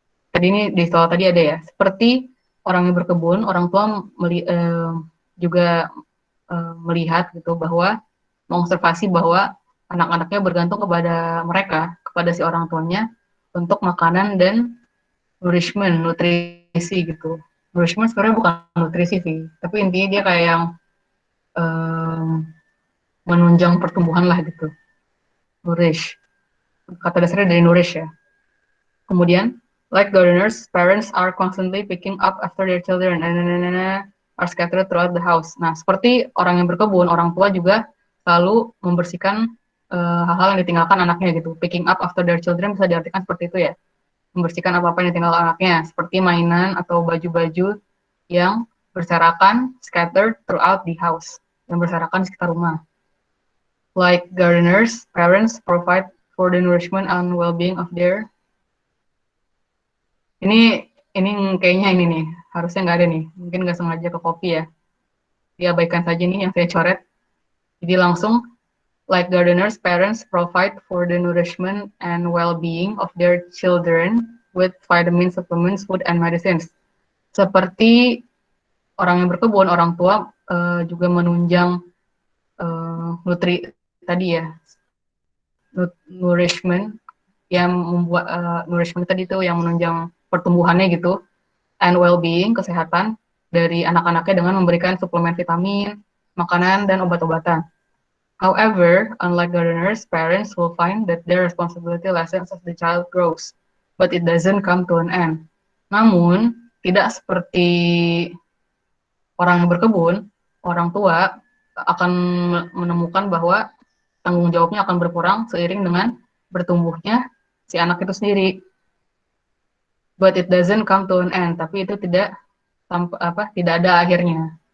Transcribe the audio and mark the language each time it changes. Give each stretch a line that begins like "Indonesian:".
Indonesian: Tadi ini di soal tadi ada ya, seperti orang yang berkebun, orang tua juga melihat gitu bahwa mengobservasi bahwa anak-anaknya bergantung kepada mereka, kepada si orang tuanya untuk makanan dan nourishment, nutrisi gitu. Nourishment sebenarnya bukan nutrisi sih, tapi intinya dia kayak yang menunjang pertumbuhan lah gitu. Nourish. Kata dasarnya dari nourish ya.
English: Kemudian, like gardeners, parents are constantly picking up after their children and are scattered throughout the house.
Indonesian: Nah, seperti orang yang berkebun, orang tua juga selalu membersihkan hal-hal yang ditinggalkan anaknya gitu.
English: Picking up after their children
Indonesian: bisa diartikan seperti itu ya. Membersihkan apa-apa yang ditinggalkan anaknya, seperti mainan atau baju-baju yang berserakan,
English: scattered throughout the house,
Indonesian: yang berserakan di sekitar rumah.
English: Like gardeners, parents provide for the nourishment and well-being of their.
Indonesian: Ini kayaknya ini nih, harusnya nggak ada nih, mungkin nggak sengaja ke copy ya. Diabaikan saja nih yang saya coret. Jadi langsung
English: Like gardeners, parents provide for the nourishment and well-being of their children with vitamins, supplements, food, and medicines.
Indonesian: Seperti orang yang berkebun, orang tua juga menunjang nutri tadi ya, nourishment yang membuat nourishment tadi itu yang menunjang pertumbuhannya gitu,
English: and well-being,
Indonesian: kesehatan dari anak-anaknya dengan memberikan suplemen vitamin, makanan, dan obat-obatan.
English: However, unlike gardeners, parents will find that their responsibility lessens as the child grows, but it doesn't come to an end.
Indonesian: Namun, tidak seperti orang yang berkebun, orang tua akan menemukan bahwa tanggung jawabnya akan berkurang seiring dengan bertumbuhnya si anak itu sendiri.
English: But it doesn't come to an end,
Indonesian: tapi itu tidak ada akhirnya.